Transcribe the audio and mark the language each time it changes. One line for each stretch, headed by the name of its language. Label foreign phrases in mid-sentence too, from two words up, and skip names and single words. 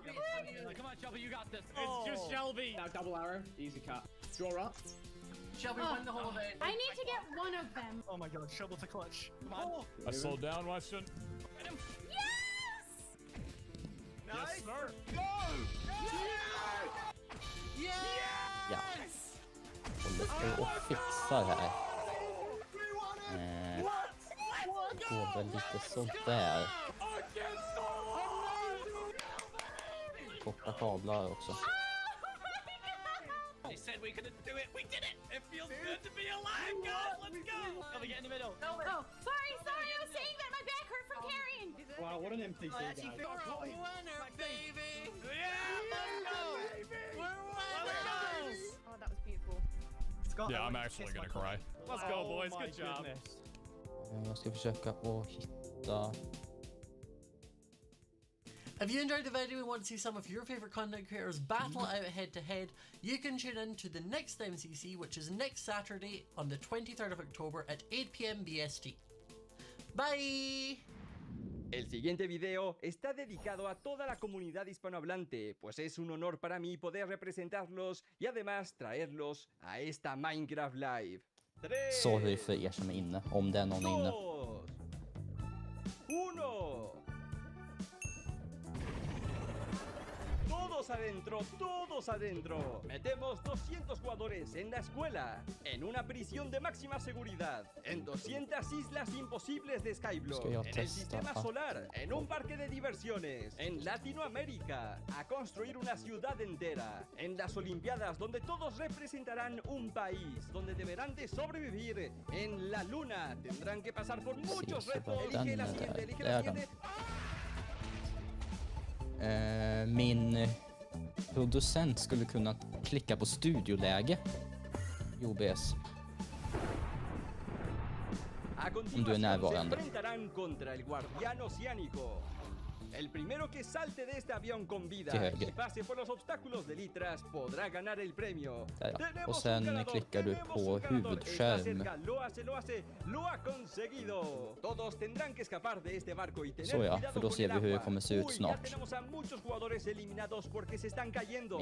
English: Come on, Shelby, you got this. It's just Shelby. Now double arrow, easy cut. Draw up. Shelby win the whole event. I need to get one of them. Oh my god, Shelby's a clutch. Come on. I slowed down, Weston. Yes. Yes, sir.
Swedish: Ja. Håller på och fixar här. Går väl lite sådär. Korta kablar också.
English: They said we couldn't do it. We did it. It feels good to be alive, guys. Let's go. Can we get in the middle? Oh, sorry. I was saying that my back hurt from carrying. Wow, what an NPC, I actually guys. feel a winner, baby. Yeah, let's go. We're winners. Oh, that was beautiful. Yeah, I'm actually gonna cry. Let's go, boys. Good job.
Swedish: Jag ska försöka att hitta...
English: If you enjoyed the video and want to see some of your favorite content creators battle out head to head, you can tune in to the next MCC, which is next Saturday on the 23rd of October at 8 PM BST. Bye!
Spanish: El siguiente video está dedicado a toda la comunidad hispanohablante, pues es un honor para mí poder representarlos y además traerlos a esta Minecraft Live.
Swedish: Sorry för er som är inne, om det är någon inne. 1.
Spanish: Todos adentro. Metemos 200 jugadores en la escuela, en una prisión de máxima seguridad, en 200 islas imposibles de Skyblock, en el sistema solar, en un parque de diversiones, en Latinoamérica, a construir una ciudad entera, en las Olimpiadas donde todos representarán un país, donde deberán de sobrevivir, en la luna, tendrán que pasar por muchos retos. Elige la siguiente.
Swedish: Min producent skulle kunna klicka på studioläge i OBS. Om du är närvarande.
Spanish: El primero que salte de este avión con vida y pase por los obstáculos de litras podrá ganar el premio.
Swedish: Och sen klickar du på huvudskärm.
Spanish: Lo ha conseguido. Todos tendrán que escapar de este barco y tener
Swedish: Så ja,
Spanish: cuidado
Swedish: för då
Spanish: con
Swedish: ser
Spanish: el
Swedish: vi hur det
Spanish: agua.
Swedish: kommer se ut snart.
Spanish: Tenemos a muchos jugadores eliminados porque se están cayendo.